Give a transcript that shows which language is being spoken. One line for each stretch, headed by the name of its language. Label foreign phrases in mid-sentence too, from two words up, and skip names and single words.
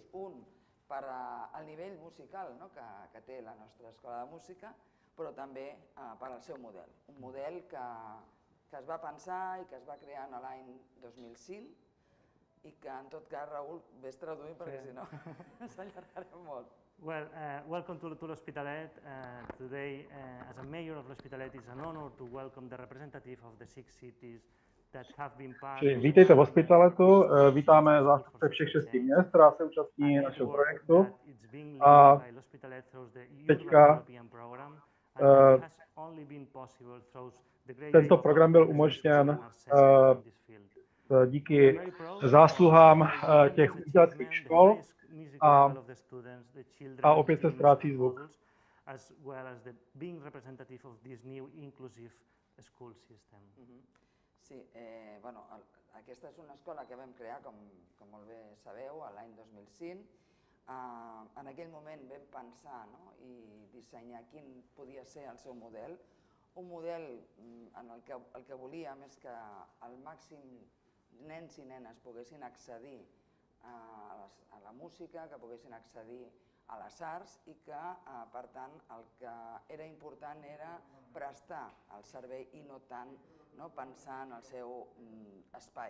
Catalan: Un, per al nivell musical que té la nostra escola de música, però també per al seu model. Un model que es va pensar i que es va crear l'any 2005 i que, en tot cas, Raúl, ves traduint perquè si no s'allargarem molt.
English: Well, welcome to l'Hospitalet. Today, as a mayor of l'Hospitalet, it's an honor to welcome the representative of the 6 cities that have been part.
Czech: Vítejte v Hospitaletu, vítáme zástupce všech 6 měst, která se účastní našeho projektu. A teďka tento program byl umožněn díky zásluhám těch uměleckých škol a opět se ztrácí zvuk.
English: As well as the being representative of this new inclusive school system.
Catalan: Sí, aquesta és una escola que vam crear, com molt bé sabeu, l'any 2005. En aquell moment vam pensar i dissenyar quin podia ser el seu model, un model en el que volíem és que el màxim nens i nenes poguessin accedir a la música, que poguessin accedir a les arts i que, per tant, el que era important era prestar el servei i no tant pensar en el seu espai.